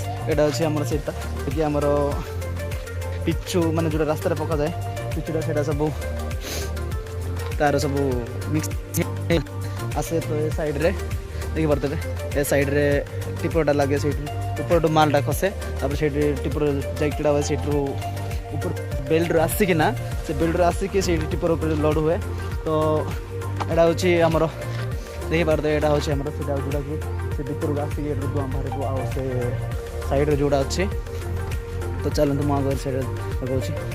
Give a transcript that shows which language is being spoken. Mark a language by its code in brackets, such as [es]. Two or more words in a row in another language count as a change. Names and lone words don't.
[bn] এটা হচ্ছে আমার সেটা কি আমার পিচ্ছু মানে যেটা রাস্তায় পকা যায় পিচ্ছুটা সেটা সব তার সব মিক্স আছে [or] তো ଏ ସାଇଡ଼୍ରେ ଦେଖିପାରୁଥିବେ ଏ ସାଇଡ଼୍ରେ ଟିପରଟା ଲାଗେ ସେଇଠି ଉପରଠୁ ମାଲଟା ଖସେ ତାପରେ ସେଇଠି ଟିପର ଯାଇକି ଛିଡ଼ା ହୁଏ ସେଇଠୁ ଉପର ବେଲ୍ଟରୁ ଆସିକିନା ସେ ବେଲ୍ଟରୁ ଆସିକି ସେଇଠି ଟିପର ଉପରେ ଲୋଡ଼ ହୁଏ ତ ଏଇଟା ହେଉଛି ଆମର ଦେଖିପାରୁଥିବେ ଏଇଟା ହେଉଛି ଆମର ସେଇଟା ଯେଉଁଟାକି ସେ ଭିତରକୁ ଆସିକି ଏଠୁ ଧୂଆଁ ବାହାରିବ ଆଉ ସେ ସାଇଡ଼୍ରେ ଯେଉଁଟା ଅଛି ତ ଚାଲନ୍ତୁ ମୁଁ ଆଗରେ ସେଇଟା କହୁଛି